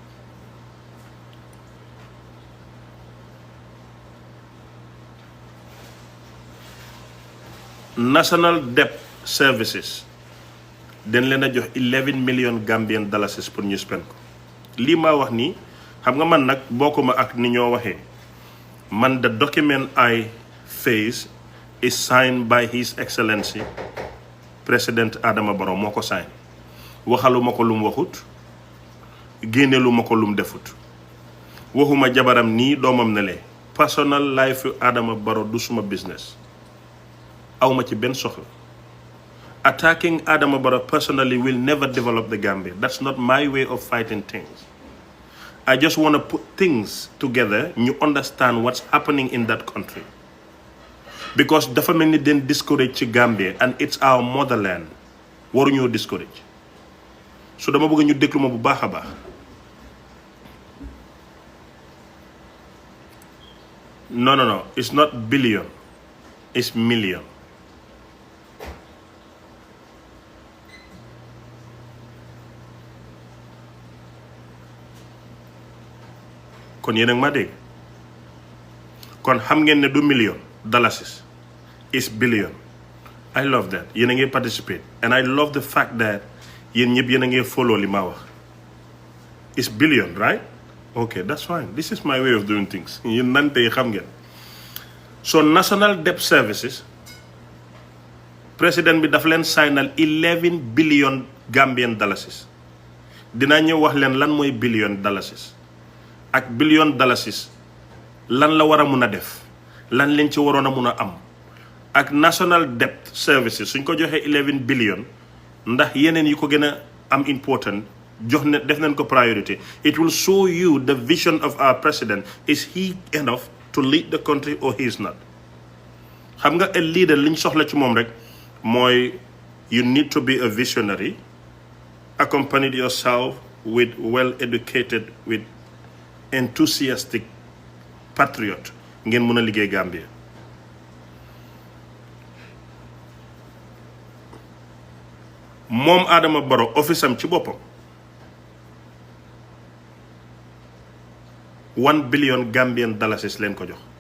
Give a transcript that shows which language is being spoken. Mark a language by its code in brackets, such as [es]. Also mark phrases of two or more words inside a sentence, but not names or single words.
[wo] National Debt Services dañ leen a jox 11 [en] million Gambian dollars [wo] pour ñu spend ko lii maa wax nii xam nga man nag bokkuma ak ni ñoo waxee man [en] the document I face is signed by His Excellency President Adama Barrow [wo] moo ko sign waxaluma ko lum waxut génneluma ko lum defut waxuma jabaram nii doomam ne lee [en] personal life [wo] yu Adama Barrow du suma business awma ci benn soxla [en] attacking Adama Barrow personally will never develop the Gambia. That's not my way of fighting things. I just want to put things together. You understand what's happening in that country. [wo] Because dafa mel ni den discourage ci Gambia [en] and it's our motherland. [wo] Waruñoo discourage. So dama bëgg ñu déglu ma bu baax a baax. [en] No. It's not billion. It's million. [wo] kon yéen a ngi ma dégg kon xam ngeen ne du [en] million dollars is billion I love that [wo] yéen a ngi participate [en] and I love the fact that [wo] yéen ñëpp yéen a ngi follow li ma wax [en] is billion right okay that's fine this is my way of doing things [wo] yéen nante yi xam ngeen so National Debt Services président bi daf leen signal 11 [en] billion Gambian dollars [wo] dinaa ñëw wax leen lan mooy [en] billion dollars [wo] ak [en] billion dollars [wo] lan la war a mun a def lan leen ci waroon a mun a am ak National Debt Services suñ ko joxee 11 billion ndax yeneen yi ko gën a am important jox ne def nañ ko priority [en] it will show you the vision of our president is he enough to lead the country or he is not [wo] xam nga a leader liñ soxla ci moom rek mooy [en] you need to be a visionary accompanied yourself with well educated with enthusiastic patriot [wo] ngeen mën a liggéey Gambia moom Adama Barrow office am ci boppam 1 [en] billion Gambian dollars [wo] leen ko jox